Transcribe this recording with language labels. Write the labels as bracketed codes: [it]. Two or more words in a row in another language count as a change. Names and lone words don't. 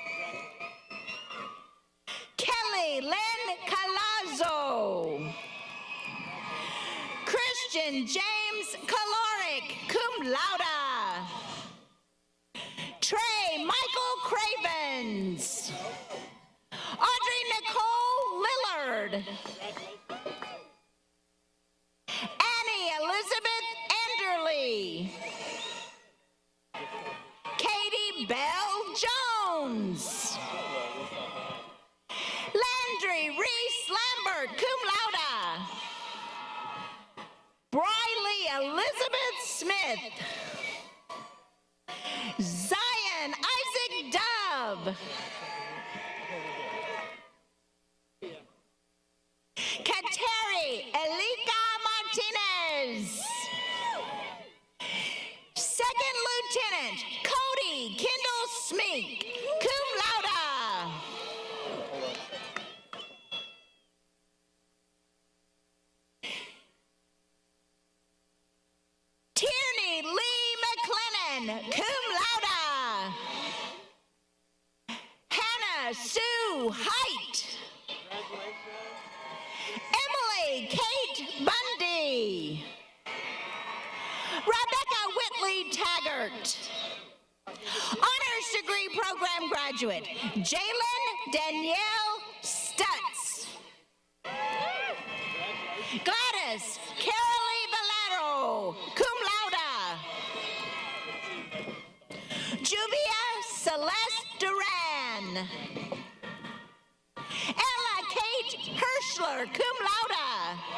[en] Kelly Lynn Christian James Caloric, [la] cum laude. [en] Trey Michael Cravens. Audrey Nicole Lillard. Annie Elizabeth Enderly. Katie Bell Jones. Landry Reese Lambert, [la] cum laude. [en] Briley Elizabeth Smith. Zion Isaac Dove. Kateri Elika Martinez. Second Lieutenant Cody Kendall Smeek, [la] cum laude. [en] Tierney Lee McLennan, [la] cum laude. [en] Hannah Sue Height. Emily Kate Bundy. Rebecca Whitley Taggart. Honors degree program graduate, Jalen Danielle Stutz. Gladys Carolee Valero, [la] cum laude. [en] Juvia Celeste Duran. Ella Kate Hirschler, [la] cum laude.